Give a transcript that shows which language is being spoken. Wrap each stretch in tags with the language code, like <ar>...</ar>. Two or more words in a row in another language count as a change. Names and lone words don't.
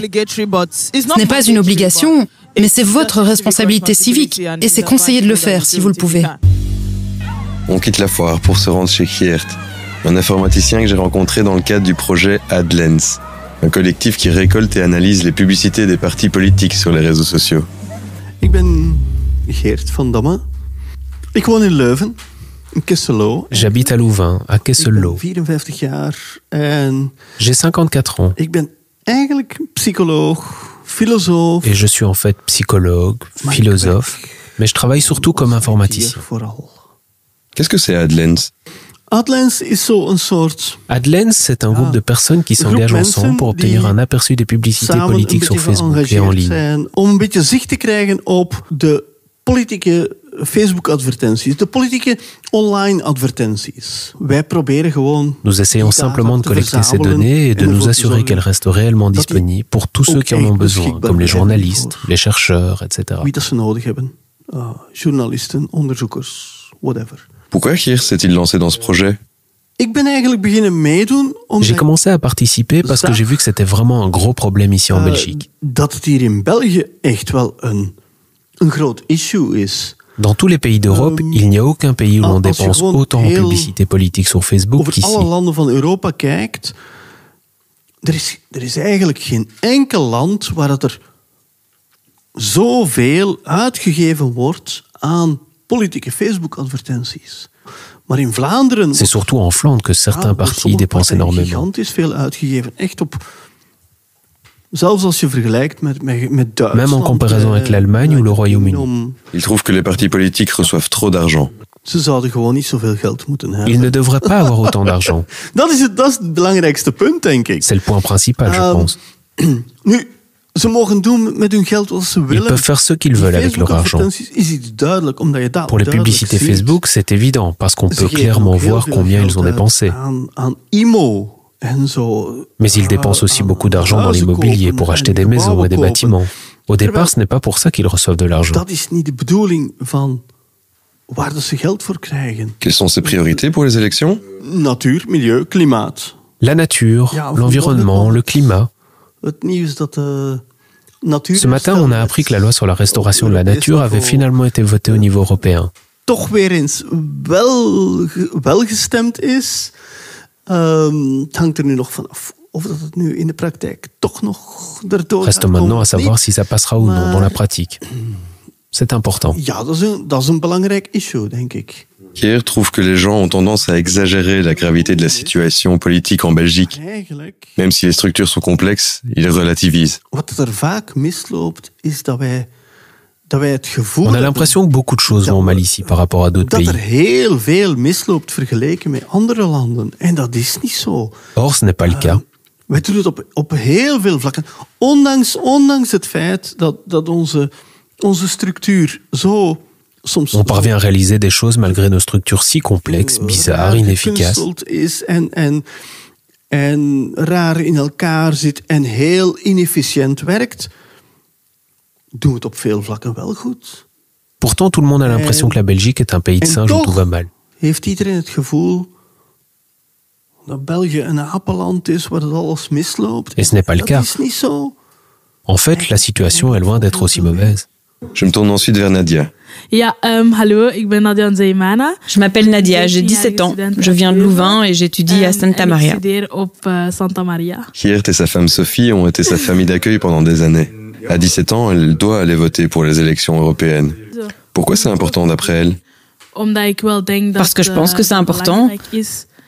<fr>Ce n'est pas une obligation, mais c'est votre responsabilité civique, et c'est conseillé de le faire si vous le pouvez. On quitte la foire pour se rendre chez Geert, un informaticien que j'ai rencontré dans le cadre du projet AdLens, un collectif qui récolte et analyse les publicités des partis politiques sur les réseaux sociaux.</fr> <nl>Ik ben Geert van Damme. Ik woon in Leuven, in Kesselo.</nl> <fr>J'habite à Louvain, à Kesselo.</fr> <nl>Ik ben 54 jaar en</nl> <fr>j'ai 54 ans.</fr> <nl>Ik ben eigenlijk psycholoog,</nl> <fr>philosophe. Et je suis en fait psychologue, philosophe, mais je travaille surtout comme informaticien. Qu'est-ce que c'est AdLens? AdLens, c'est un groupe de personnes qui s'engagent ensemble pour obtenir un aperçu des publicités politiques sur Facebook et en ligne.</fr> <nl>Om een beetje zicht te krijgen op de politieke Facebook-advertenties, de politieke online-advertenties. Wij proberen gewoon.</nl> <fr>Nous essayons simplement de collecter ces données et de nous assurer qu'elles restent réellement disponibles pour tous ceux qui en ont besoin, comme les journalistes, les chercheurs, etc.</fr> <nl>Wie dat ze nodig hebben, journalisten, onderzoekers, whatever.</nl> <fr>Pourquoi Geert s'est-il lancé dans ce projet? J'ai commencé à participer parce que j'ai vu que c'était vraiment un gros problème ici en Belgique. Dans tous les pays d'Europe, il n'y a aucun pays où l'on dépense autant en publicité politique sur Facebook qu'ici.</fr> <nl>Er is eigenlijk geen enkel land waar er zoveel uitgegeven wordt aan politieke Facebook-advertenties. Maar in Vlaanderen...</nl> <fr>C'est surtout en Flandre que certains partis dépensent énormément.</fr> <nl>Gigantisch veel uitgegeven. Echt op... Zelfs als je vergelijkt met Duitsland...</nl> <fr>Même en comparaison avec l'Allemagne ou le Royaume-Uni. Il trouve que les partis politiques reçoivent trop d'argent.</fr> <nl>Ze zouden gewoon niet zoveel geld moeten hebben.</nl> <fr>Ils ne devraient pas avoir autant d'argent.</fr> <nl>Dat is het belangrijkste punt, denk ik.</nl> <fr>C'est le point principal, je pense.</fr> <nl>Nu... Ze mogen doen met hun geld wat ze willen.</nl> <fr>Ils peuvent faire ce qu'ils veulent avec leur argent. Pour les publicités Facebook, c'est évident, parce qu'on peut clairement voir combien ils ont dépensé. Mais ils dépensent aussi beaucoup d'argent dans l'immobilier pour acheter des maisons et des bâtiments. Au départ, ce n'est pas pour ça qu'ils reçoivent de l'argent. Quelles sont ses priorités pour les élections?</fr> <nl>Natuur, milieu, klimaat.</nl> <fr>La nature, l'environnement, le climat. Ce matin, on a appris que la loi sur la restauration de la nature avait finalement été votée au niveau européen.</fr> <nl>Toch weer eens wel gestemd is. Het hangt er nu nog vanaf of dat het nu in de praktijk toch nog erdoor</nl> <fr>Reste maintenant à savoir si ça passera ou non dans la pratique. C'est important.</fr> <nl>Ja, dat is een belangrijk issue, denk ik.</nl> <fr>Geert trouve que les gens ont tendance à exagérer la gravité de la situation politique en Belgique. Même si les structures sont complexes, il relativise. On a l'impression que beaucoup de choses vont mal ici par rapport à d'autres pays. Or, ce n'est pas le cas.</fr> <nl>Wij doen het op heel veel vlakken. Ondanks het feit dat onze structuur zo...</nl> <fr>On parvient à réaliser des choses malgré nos structures si complexes, bizarres, inefficaces.</fr> <nl>En raar in elkaar zit en heel inefficiënt werkt, doen we het op veel vlakken wel goed.</nl> <fr>Pourtant, tout le monde a l'impression que la Belgique est un pays de singes où tout va mal.</fr> <nl>Heeft iedereen het gevoel dat België een apenland is waar het alles misloopt?</nl> <fr>Et ce n'est pas le cas.</fr> <nl>Dat is niet zo.</nl> <fr>En fait, la situation est loin d'être aussi mauvaise. Je me tourne ensuite vers Nadia.</fr> <nl>Ja, hallo, ik ben Nadia Nzeimana.</nl> <fr>Je m'appelle Nadia, j'ai 17 ans. Je viens de Louvain et j'étudie à Santa Maria. Geert et sa femme Sophie ont été sa famille d'accueil pendant des années. À 17 ans, elle doit aller voter pour les élections européennes. Pourquoi c'est important d'après elle? Parce que je pense que c'est important.</fr>